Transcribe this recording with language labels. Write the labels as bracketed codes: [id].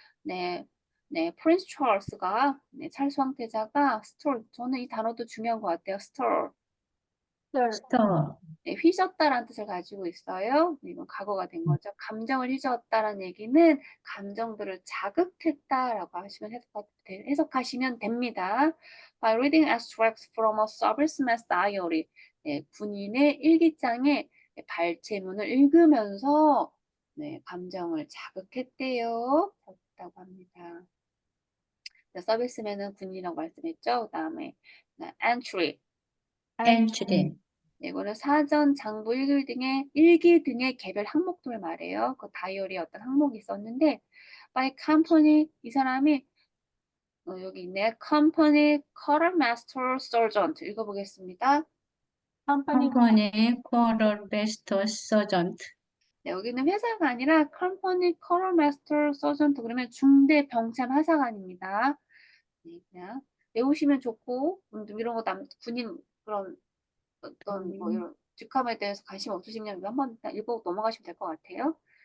[ko] 네, 프린스 찰스가 찰스 황태자가 stir, 저는 이 단어도 중요한 것 같아요. [en] stir. stir, [ko] 휘젓다라는 뜻을 가지고 있어요. 이건 과거가 된 거죠. 감정을 휘저었다라는 얘기는 감정들을 자극했다라고 해석하시면 됩니다. [en] By reading extracts from a serviceman's diary, [ko] 군인의 일기장의 발제문을 읽으면서 감정을 자극했대요. 자극했다고 합니다. 서비스맨은 군인이라고 말씀했죠. 그다음에 entry. [en] entry, [ko] 이거는 사전, 장부, 일기 등의 개별 항목들을 말해요. 그 다이어리에 어떤 항목이 있었는데, by company, 이 사람이 여기 있네. [en] company quartermaster sergeant [ko] 읽어보겠습니다. [en] company company quartermaster sergeant, [ko] 네, 여기는 회사가 아니라 company quartermaster sergeant 그러면 중대 병참 하사관입니다. 네, 그냥 외우시면 좋고 이런 거 군인 그런 어떤 뭐 이런 직함에 대해서 관심 없으시면 한번 일단 읽고 넘어가시면 될 것 같아요.